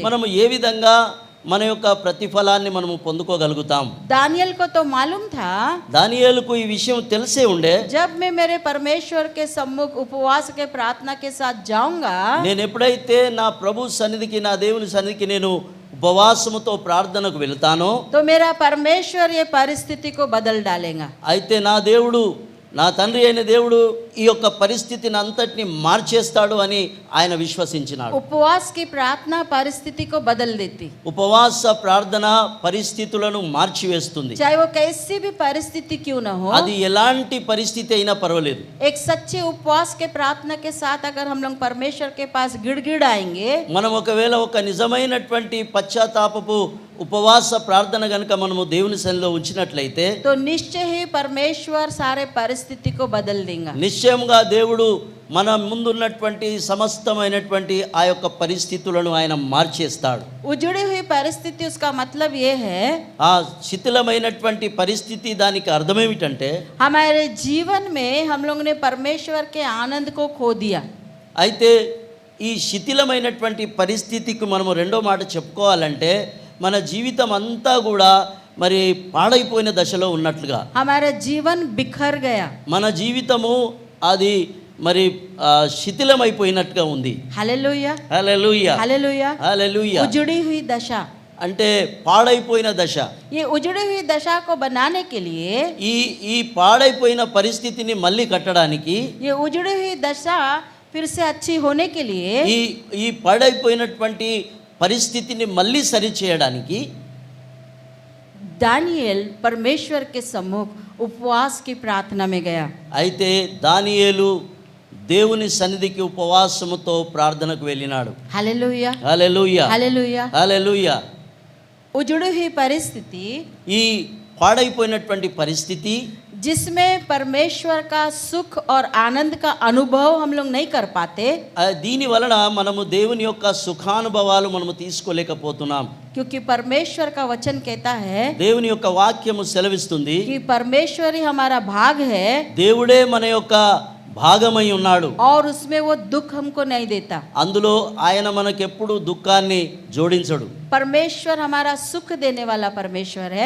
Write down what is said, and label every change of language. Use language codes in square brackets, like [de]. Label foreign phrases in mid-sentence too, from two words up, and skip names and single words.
[te] మనము ఏ విధంగా మన యొక్క ప్రతిఫలాన్ని మనము పొందుకోగలుగుతాం? [hi] दानियल को तो मालूम था, [te] దానియేలుకు ఈ విషయం తెలిసే ఉండే, [hi] जब मैं मेरे परमेश्वर के सम्मुख उपवास के प्रार्थना के साथ जाऊंगा, [te] నేను ఎప్పుడైతే నా ప్రభు సన్నిధికి, నా దేవుని సన్నిధికి నేను ఉపవాసముతో ప్రార్థనకు వెళ్తానో [hi] तो मेरा परमेश्वर ये परिस्थिति को बदल डालेगा। [te] అయితే నా దేవుడు, నా తండ్రి అయిన దేవుడు ఈ యొక్క పరిస్థితిని అంతటిని మార్చేస్తాడు అని ఆయన విశ్వసించినాడు. [hi] उपवास की प्रार्थना परिस्थिति को बदल देती, [te] ఉపవాస ప్రార్థన పరిస్థితులను మార్చివేస్తుంది. [hi] चाहे वो कैसी भी परिस्थिति क्यों न हो। [te] అది ఎలాంటి పరిస్థితి అయినా పర్వాలేదు. [hi] एक सच्चे उपवास के प्रार्थना के साथ अगर हम लोग परमेश्वर के पास गिड़गिड़ाएंगे, [te] మనం ఒకవేళ ఒక నిజమైనటువంటి పశ్చాత్తాపపు ఉపవాస ప్రార్థన గనుక మనము దేవుని సన్నిధిలో ఉంచినట్లయితే [hi] तो निश्चय ही परमेश्वर सारे परिस्थिति को बदल देगा। [te] నిశ్చయంగా దేవుడు మన ముందున్నటువంటి సమస్తమైనటువంటి ఆ యొక్క పరిస్థితులను ఆయన మార్చేస్తాడు. [hi] उजड़ी हुई परिस्थिति, उसका मतलब ये है [te] ఆ శిథిలమైనటువంటి పరిస్థితి దానికి అర్థమేమిటంటే [hi] हमारे जीवन में हम लोग ने परमेश्वर के आनंद को खो दिया। [te] అయితే ఈ శిథిలమైనటువంటి పరిస్థితికి మనము రెండో మాట చెప్పుకోవాలంటే మన జీవితం అంతా కూడా మరి పాడైపోయిన దశలో ఉన్నట్లుగా, [hi] हमारा जीवन बिखर गया। [te] మన జీవితము అది మరి శిథిలమైపోయినట్టుగా ఉంది. [hi] हालेलुया [te] హల్లెలూయా [hi] हालेलुया। [te] హల్లెలూయా. [hi] उजड़ी हुई दशा, [te] అంటే పాడైపోయిన దశ. [hi] ये उजड़ी हुई दशा को बनाने के लिए, [te] ఈ పాడైపోయిన పరిస్థితిని మళ్ళీ కట్టడానికి, [hi] ये उजड़ी हुई दशा फिर से अच्छी होने के लिए [te] ఈ పాడైపోయినటువంటి పరిస్థితిని మళ్ళీ సరి చేయడానికి [hi] दानियल परमेश्वर के सम्मुख उपवास की प्रार्थना में गया। [te] అయితే దానియేలు దేవుని సన్నిధికి ఉపవాసముతో ప్రార్థనకు వెళ్ళినాడు. [hi] हालेलुया, [te] హల్లెలూయా, [hi] हालेलुया। [te] హల్లెలూయా. [hi] उजड़ी हुई परिस्थिति [te] ఈ పాడైపోయినటువంటి పరిస్థితి, [hi] जिसमें परमेश्वर का सुख और आनंद का अनुभव हम लोग नहीं कर पाते, [te] దీని వలన మనము దేవుని యొక్క సుఖానుభవాలు మనము తీసుకోలేకపోతున్నాం. [hi] क्योंकि परमेश्वर का वचन कहता है [te] దేవుని యొక్క వాక్యము సెలవిస్తుంది, [hi] कि परमेश्वर ही हमारा भाग है [te] దేవుడే మన యొక్క భాగమై ఉన్నాడు. [hi] और उसमें वो दुख हमको नहीं देता। [te] అందులో ఆయన మనకెప్పుడు దుఃఖాన్ని జోడించడు. [hi] परमेश्वर हमारा सुख देने वाला परमेश्वर है।